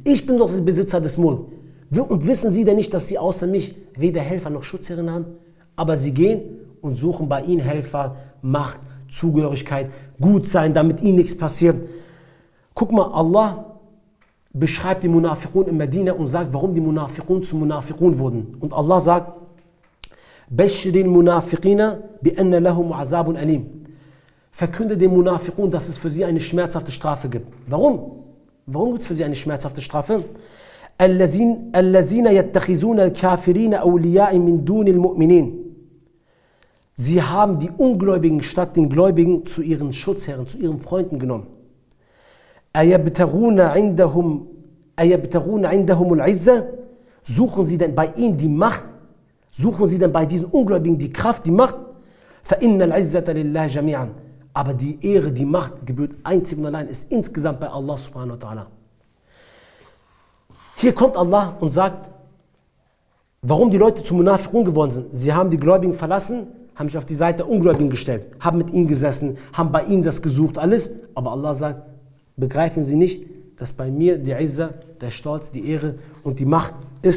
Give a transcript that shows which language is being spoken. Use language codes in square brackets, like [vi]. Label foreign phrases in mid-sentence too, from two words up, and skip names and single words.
[de] Ich bin doch der Besitzer des Mulk. Und wissen Sie denn nicht, dass Sie außer mich weder Helfer noch Schutzherren haben? Aber Sie gehen und suchen bei Ihnen Helfer, Macht, Zugehörigkeit, gut sein, damit Ihnen nichts passiert. Guck mal, Allah beschreibt die Munafiqun in Medina und sagt, warum die Munafiqun zu Munafiqun wurden. Und Allah sagt, [ar] بشر المنافقين بأن لهم عذاب أليم. [de] Verkünde den Munafiqun, dass es für sie eine schmerzhafte Strafe gibt. Warum? Warum gibt es für sie eine schmerzhafte Strafe? [ar] الذين يتخذون الكافرين أولياء من دون المؤمنين. [de] Sie haben die Ungläubigen statt den Gläubigen zu ihren Schutzherren, zu ihren Freunden genommen. [ar] أيبتغون عندهم العزة. [de] Suchen sie denn bei ihnen die Macht? Suchen sie denn bei diesen Ungläubigen die Kraft, die Macht? [ar] فَإِنَّ الْعِزَّةَ لِلَّهِ جَمِيعًا. [de] Aber die Ehre, die Macht gebührt einzig und allein, ist insgesamt bei [ar] الله سبحانه وتعالى. [de] Hier kommt Allah und sagt, warum die Leute zu Munafiqun geworden sind. Sie haben die Gläubigen verlassen, haben sich auf die Seite der Ungläubigen gestellt, haben mit ihnen gesessen, haben bei ihnen das gesucht, alles. Aber Allah sagt, begreifen Sie nicht, dass bei mir die Izza, der Stolz, die Ehre und die Macht ist.